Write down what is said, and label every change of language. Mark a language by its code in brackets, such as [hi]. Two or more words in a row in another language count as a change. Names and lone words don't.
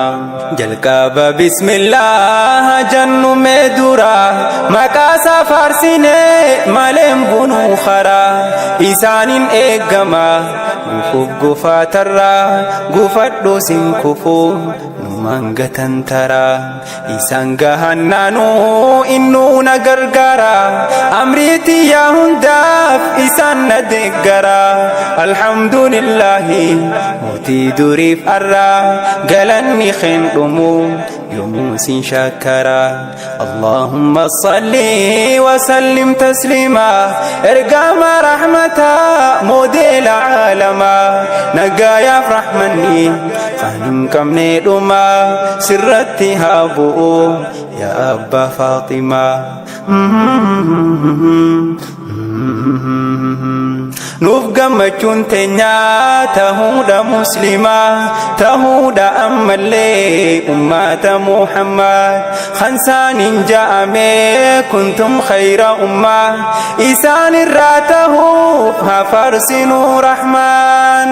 [om] Jalqaba bismillah jannu meedura maqaasaa faarsinee maleen bunuu karaa isaanin eegama nuuf gufaatarraa gufadhu sin kufuu mangatan tara isaan gahannaanuu innuu na gargaara amriitii yaa hundaaf isaan na deeggara. Alhamdulillahi mootii duriif arraa galanni keen dhumu yoomuu sin shakkara. [ar] اللهم صل وسلم تسليما [om] ergama rahmataa moodela aalamaa nagaayaaf rahmanni kan hin qabne dhuma sirratti haa bu'u yaa abbaa Faaximaa. Nuuf gammachuun teenyaa tahuudha muslimaa tahuudha ammallee ummata Muhammad khansaanin ja'ame [ar] كنتم خير أمة [om] isaan irraa tahuuf haa faarsinuu rahmaan.